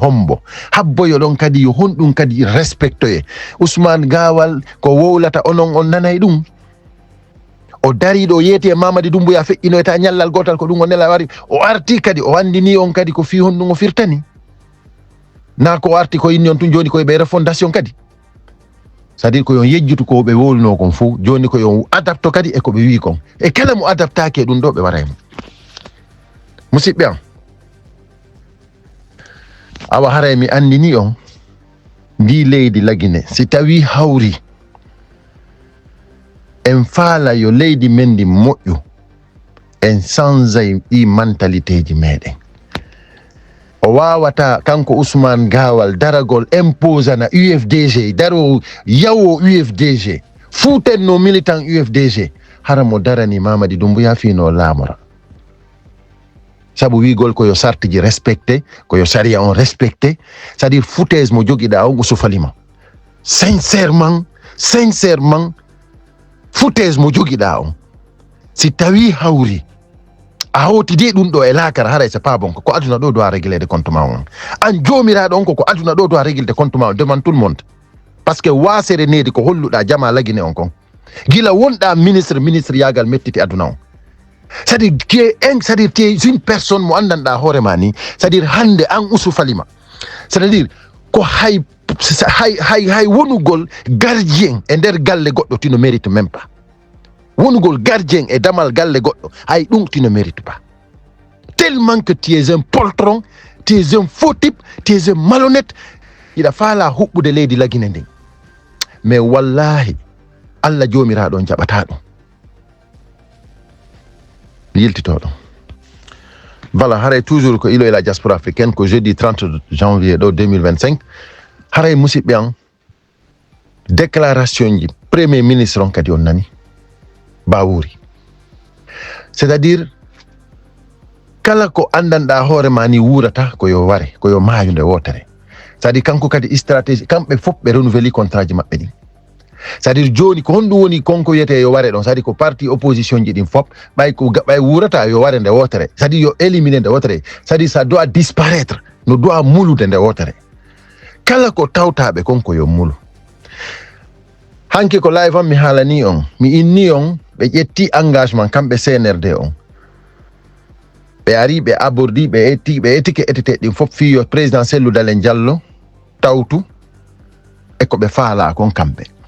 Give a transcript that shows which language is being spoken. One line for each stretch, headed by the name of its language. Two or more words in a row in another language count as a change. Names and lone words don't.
Fula: hombo habboyo ɗon kadi yo honɗum kadi respectoye Ousmane Gawal ko wowlata onon on nanay ɗum o dariɗo yeeti e Mamadi Doumbouya feƴƴinoyta ñallal gotal ko ɗum o nela wari o arti kadi o andini on kadi ko fi honɗum o firtani na ko arti ko inni on tun joni koye ɓe refondation kadi c'est-à-dire ko yon yejjutu ko ɓe woluno kon fof joni ko yon adapto kadi e ko ɓe wi kon e kala mo adaptake ɗum ɗo ɓe waraymo musidɓe am awa haray mi andini on ndi leydi lagine si tawi hawri en faala yo leydi men ndi moƴƴu en chansay ɗi mentalité ji meɗen o wawata kanko Ousmane Gawal daragol imposana UFDG daro yawo UFDG futenno militant UFDG hara mo darani Mamadi Doumbouya fino laamora sabu wigol koyo sartiji respecté koyo saria on respecté
French: c'est-à-dire foutaise
Fula: mo joguiɗa on usufalima sincèrement foutaise mo joguiɗa on si tawi hawri a hawtidi ɗum ɗo e laakara haray
French: c'est pas bon
Fula: ko aduna ɗo
French: doit régler de compte
Fula: ma on an jomiraɗo on ko aduna ɗo
French: doit régler de compte
Fula: ma on
French: demande tout le monde parce que
Fula: wasere nedi ko holluɗa jama lagine on kon gila wonɗa ministre yagal mettiti aduna on
French: c'est-à-dire t'es une personne
Fula: mo andanɗa hoorema ni c'est-à-dire hande an usufalima c'est-à-dire ko hay wonugol gardien e nder galle goɗɗo
French: tu ne mérite même pas
Fula: wonugol gardien e damal galle goɗɗo hay ɗum
French: tu ne mérite pas tellement que tu es un poltron tu es un faux type tu es un malhonnête
Fula: iɗa faala huɓɓude leydi lagine ndin mais wallahi Allah jomiraɗo on jaɓata ɗum yiltito ɗum voilà haray toujours ko ilo e
French: la diaspora africaine
Fula: ko
French: jeudi 30 janvier
Fula: ɗo 2025 haray musidɓe an déclaration ji
French: premier ministre
Fula: on kadi on nani Bawuri c'est-à-dire kala ko andanɗa hoorema ni wurata koyo ware koyo maayo nde wotere c'est-à-dire kanko kadi stratégie kamɓe fof ɓe renouveli contrat ji maɓɓe ɗin c'est-à-dire joni ko honɗum woni konko wiyete yo ware ɗon c'est-à-dire ko parti opposition ji ɗin fof ɓay wurata yo ware nde wotere c'est-à-dire yo éliminer nde wotere
French: c'est-à-dire ça doit disparaître
Fula: no doit mulude nde wotere kala ko tawtaɓe konko yo mulu. Hanki ko live on mi haalani on, mi inni on ɓe ƴetti engagement kamɓe CNRD on. Ɓe ari ɓe abordi ɓe ettike etteteɗin fof fiyo président Cellou Dalein Diallo tawtu e ko ɓe faala kon kamɓe.